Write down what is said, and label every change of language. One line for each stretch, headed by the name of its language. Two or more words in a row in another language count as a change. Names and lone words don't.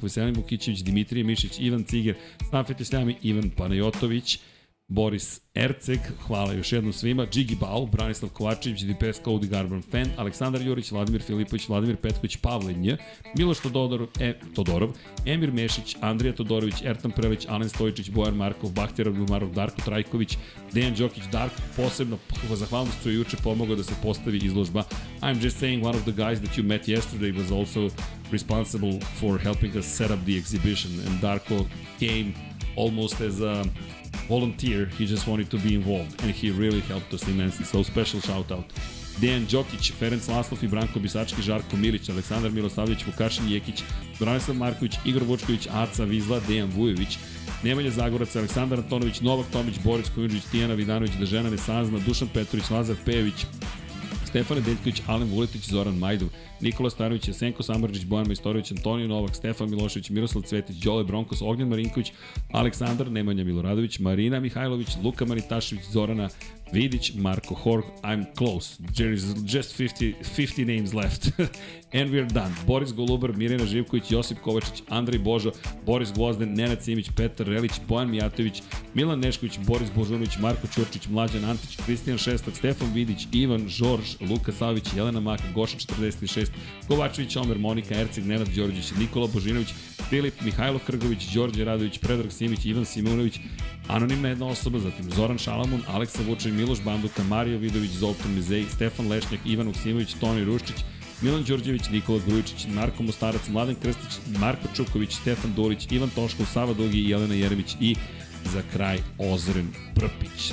Serbian: Veselin Vukićević, Dimitrije Mišić, Ivan Ciger, Snafet Isljami, Ivan Panajotović, Boris Erceg, hvala još jednom svima, Džigi Bau, Branislav Kovačević, DPS Cody Garban Fan, Aleksandar Jurić, Vladimir Filipović, Vladimir Petković, Pavle Nj, Miloš Todorov, Emir Mešić, Andrija Todorović, Ertan Prelić, Alen Stojičić, Bojan Markov, Bahtjer Abdumarov, Darko Trajković, Dejan Đokić, Darko, posebno zahvalnost što je juče pomogao da se postavi izložba.
English: I'm just saying, one of the guys that you met yesterday was also responsible for helping us set up the exhibition, and Darko came almost as a volunteer. He just wanted to be involved, and he really helped us immensely. So special shout out.
Serbian: Dejan Đokić, Ferenc Laslov i Branko Bisački, Žarko Milić, Aleksandar Milosavljević, Vukašin Jekić, Branislav Marković, Igor Vučković, Aca Vizla, Dejan Vujović, Nemanja Zagorac, Aleksandar Antonović, Novak Tomić, Boris Kujundžić, Tijana Vidanović, da žena ne sazna, Dušan Petrović, Lazar Pejović, Stefan Deljković, Alen Vuletić, Zoran Majdov, Nikola Stanović, Jesenko Samardžić, Bojan Majstorović, Antonio Novak, Stefan Milošević, Miroslav Cvetić, Đole Bronkos, Ognjan Marinković, Aleksandar, Nemanja Miloradović, Marina Mihajlović, Luka Maritašević, Zorana Vidić, Marko Horg,
English: I'm close. There is just 50 names left. And we're done.
Serbian: Boris Golubar, Mirjana Živković, Josip Kovačić, Andrej Božo, Boris Gvozden, Nenad Simić, Petar Relić, Bojan Mijatović, Milan Nešković, Boris Božunović, Marko Ćurčić, Mlađan Antić, Kristijan Šestak, Stefan Vidić, Ivan Žorž, Luka Savić, Jelena Maka, Goša 46, Kovačević, Omer, Monika, Erceg, Nenad Đorđević, Nikola Božinović, Filip, Mihajlo Krgović, Đorđe Radović, Predrag Simić, Ivan Simunović, anonimna jedna osoba, zatim Zoran Šalamun, Aleksa Vučin, Miloš Banduka, Mario Vidović, Zoltan Mizej, Stefan Lešnjak, Ivan Uksimović, Toni Ruščić, Milan Đorđević, Nikola Grujičić, Marko Mostarac, Mladen Krstić, Marko Čuković, Stefan Dolić, Ivan Toškov, Sava Dugi, Jelena Jeremić i za kraj Ozren Prpić.